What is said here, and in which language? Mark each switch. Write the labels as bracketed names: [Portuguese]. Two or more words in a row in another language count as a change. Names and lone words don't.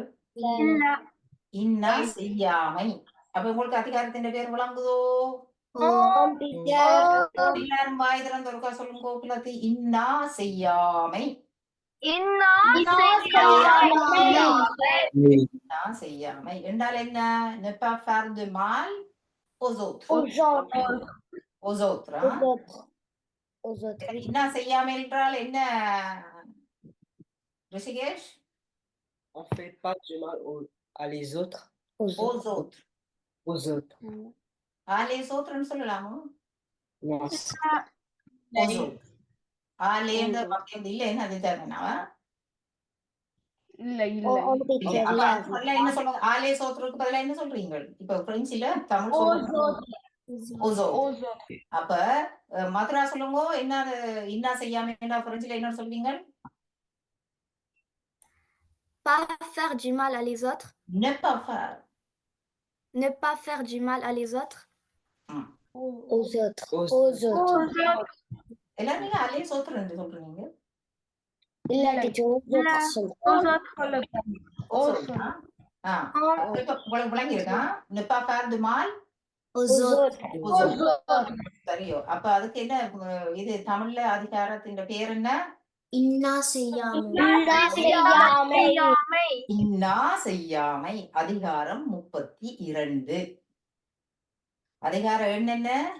[Tamil] இன்னா செய்யாமை. அப்ப உங்களுக்கு அதிகாரத்தின் பேர் விளங்குதோ? எல்லாரும் வாய் திறந்து ஒருக்கா சொல்லுங்க கோகுலத்தி. இன்னா செய்யாமை. இன்னா செய்யாமை என்றால் என்ன? [French] Ne pas faire de mal aux autres. Aux autres. [Tamil] இன்னா செய்யாமை என்றால் என்ன ரிஷிகேஷ்? [French] On fait pas du mal à les autres. Aux autres. Aux autres. À les autres [Tamil] ன்னு சொல்லலாமோ? [French] Non. Aux autres. À les [Tamil] என்ற வாக்கியம் இல்ல, என்ன அது தரணும்னா? இல்ல அப்ப என்ன சொல்லுங்க? [French] à les autres [Tamil] பதிலா என்ன சொல்றீங்க? இப்ப பிரெஞ்சில தமிழ் சொல்லுங்க. [French] aux autres. [Tamil] அப்ப மதுரா சொல்லுங்க, என்ன இன்னா செய்யாமை என்றா பிரெஞ்சில என்ன சொல்வீங்க? [French] Pas faire du mal à les autres. Ne pas faire. Ne pas faire du mal à les autres. Aux autres. Aux autres. [Tamil] எல்லாரும் நீங்க [French] à les autres [Tamil] என்று சொல்றீங்க. இல்ல டீச்சர் உங்களுக்கு விளங்கி இருக்கா? [French] Ne pas faire de mal aux autres. [Tamil] சரியோ? அப்ப அதுக்கு என்ன இது தமிழ்ல அதிகாரத்தின் பேர் என்ன? இன்னா செய்யாமை. இன்னா செய்யாமை. அதிகாரம் 32. அதிகாரம் என்னென்ன?